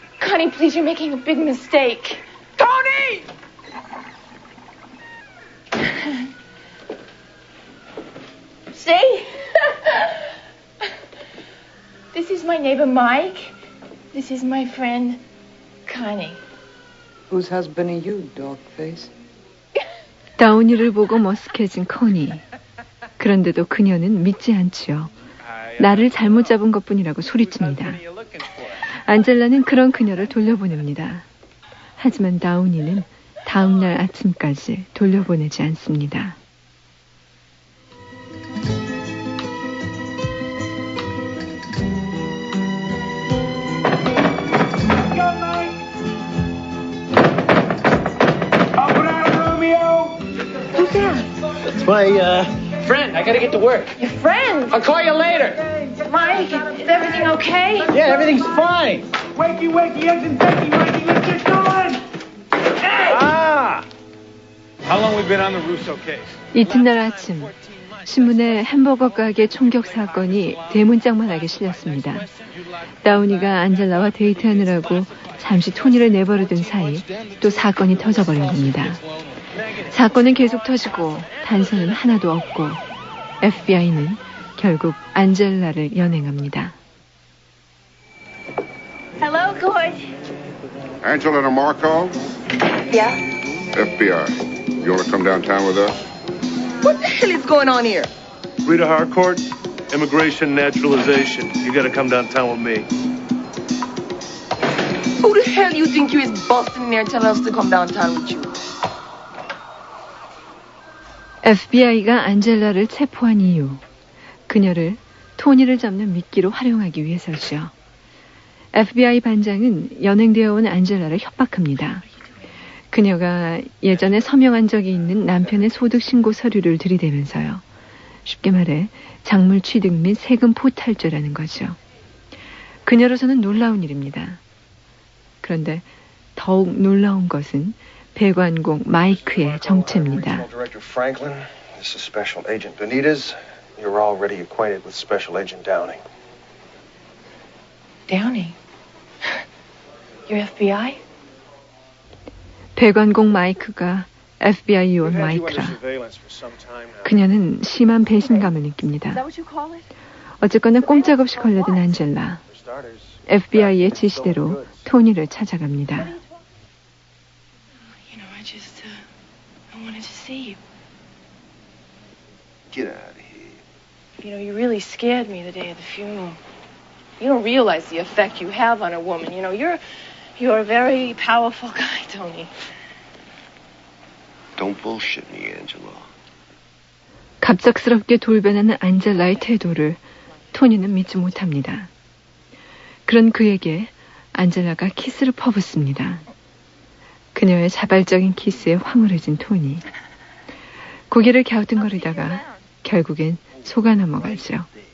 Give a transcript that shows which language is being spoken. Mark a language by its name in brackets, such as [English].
[English] Connie, please, you're making a big mistake. Tony! See? This is my neighbor Mike. This is my friend Connie. Whose husband are you, dog face? [Korean] 다우니를 보고 머쓱해진 커니. 그런데도 그녀는 믿지 않지요. 나를 잘못 잡은 것뿐이라고 소리칩니다. 안젤라는 그런 그녀를 돌려보냅니다. 하지만 다우니는 다음날 아침까지 돌려보내지 않습니다. [English] Who's that? It's my, friend. I gotta get to work. Your friend? I'll call you later. Mike, is everything okay? Yeah, everything's fine. Wakey, wakey, eggs and bacon, wakey, let's get going! Hey! Ah! How long we been on the Russo case? [Korean] 이튿날 아침 신문에 햄버거 가게 총격 사건이 대문짝만하게 실렸습니다. 다우니가 안젤라와 데이트하느라고 잠시 토니를 내버려둔 사이 또 사건이 터져버린 겁니다. 사건은 계속 터지고 단서는 하나도 없고 FBI는 결국 안젤라를 연행합니다. [English] Hello, George. Angela and Marco? Yeah? FBI. You want to come downtown with us? What the hell is going on here? Rita Harcourt, immigration naturalization. You gotta come downtown with me. Who the hell you think you is busting in there telling us to come downtown with you? [Korean] FBI가 안젤라를 체포한 이유, 그녀를 토니를 잡는 미끼로 활용하기 위해서죠. FBI 반장은 연행되어 온 안젤라를 협박합니다. 그녀가 예전에 서명한 적이 있는 남편의 소득 신고 서류를 들이대면서요. 쉽게 말해 작물 취득 및 세금 포탈죄라는 거죠. 그녀로서는 놀라운 일입니다. 그런데 더욱 놀라운 것은 배관공 마이크의 정체입니다. [English] Director Franklin, this is Special Agent Benitez. You're already acquainted with Special Agent Downing. Downing? You're FBI? [Korean] 배관공 마이크가 FBI 요원 마이크라. 그녀는 심한 배신감을 느낍니다. 어쨌거나 꼼짝없이 걸려든 안젤라. FBI의 지시대로 토니를 찾아갑니다. [English] You know, I wanted to see you. Get out of here. You know, you really scared me the day of the funeral. You don't realize the effect you have on a woman. You know, you're a very powerful guy, Tony. Don't bullshit me, Angela. [Korean] 갑작스럽게 돌변하는 안젤라의 태도를 토니는 믿지 못합니다. 그런 그에게 안젤라가 키스를 퍼붓습니다. 그녀의 자발적인 키스에 황홀해진 토니. 고개를 갸우뚱거리다가 결국엔 속아 넘어가죠.